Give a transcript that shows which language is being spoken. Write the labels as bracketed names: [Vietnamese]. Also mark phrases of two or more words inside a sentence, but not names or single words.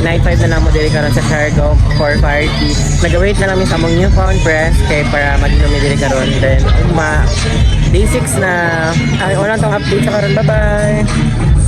[Cebuano] Night 5 na namo diri karon sa Siargao [English] for party. [Cebuano] Nag-wait na namin sa among [English] newfound friends [Cebuano] kay para mag-inom diri karon. Then day 6 na. Ay, wala tong update sa karon. Bye-bye.